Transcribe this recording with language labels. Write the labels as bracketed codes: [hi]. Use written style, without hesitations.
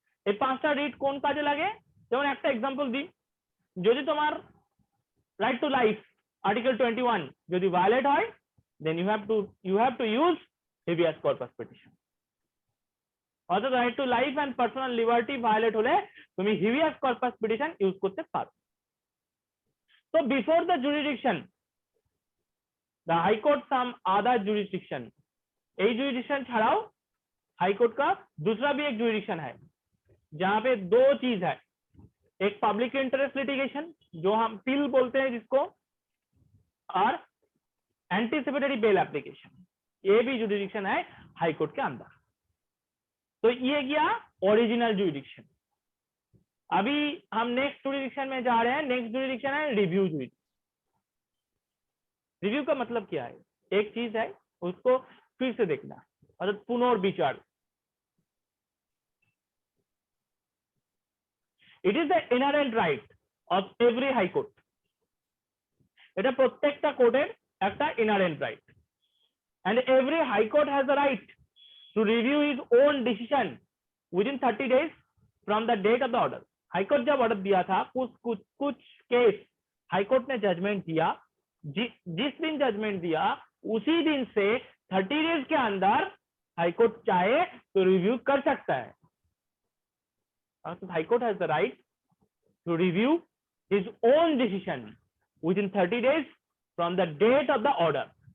[bn] এই 5টা রিট কোন কাজে লাগে, যেমন একটা এক্সাম্পল দিই, যদি তোমার রাইট টু লাইফ আর্টিকেল 21 যদি ভায়োলেট হয়, [en] Then you have to use habeas corpus petition. [bn] অর্থাৎ right to life and personal liberty violet হলে তুমি হেভিয়াস কর্পাস পিটিশন ইউজ করতে পারো। [en] তো before the jurisdiction The High Court some other jurisdiction। [hi] यही jurisdiction [bn] छाड़ाओ [hi] high court का दूसरा भी एक jurisdiction है, जहां पे 2 चीज है। एक पब्लिक इंटरेस्ट लिटिगेशन जो हम पिल बोलते हैं जिसको, और एंटीसिपेटरी बेल एप्लीकेशन, ये भी jurisdiction है हाई कोर्ट के अंदर। तो ये गया ओरिजिनल jurisdiction। अभी हम नेक्स्ट jurisdiction में जा रहे हैं। नेक्स्ट jurisdiction है रिव्यू jurisdiction। रिव्यू का मतलब क्या है, एक चीज है उसको फिर से देखना, अर्थात पुनर्विचार। [en] It is the inherent right of every high court. [bn] এটা প্রত্যেকটা কোর্টের একটা inherent right, [en] And every High Court has the right to review his own decision within 30 days from the date of the order. [hi] High court जब order दिया था, कुछ case high court ने judgement दिया, जिस दिन जजमेंट दिया उसी दिन से 30 डेज के अंदर हाईकोर्ट चाहे तो रिव्यू कर सकता है। [en] High court has the right to review his own decision within 30 days from the date of the order.